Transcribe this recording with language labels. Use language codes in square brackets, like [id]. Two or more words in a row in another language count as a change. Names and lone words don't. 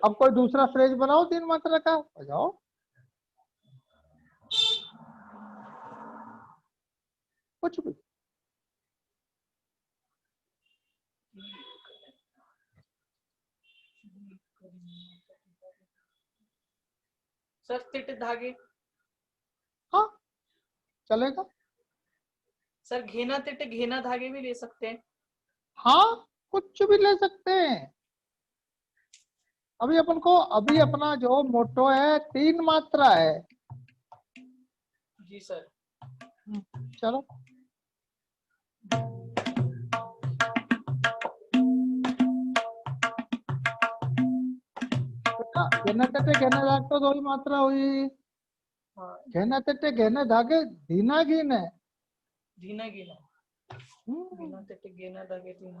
[hi] अब कोई दूसरा फ्रेज बनाओ 3 मात्रा का, बजाओ कुछ भी। सर तिट धागे। हाँ, चलेगा। सर घेना तिट घेना धागे भी ले सकते हैं। हाँ, कुछ भी ले सकते हैं। अभी अपन को, अभी अपना जो मोटो है 3 मात्रा है। जी सर। चलो, बेटा घेना तटे घेना दाग तो 2 ही मात्रा हुई। हाँ। घेना तटे घेना धागे धीना घीन है। धीना गिना। घेना तिट घेना धागे धीना।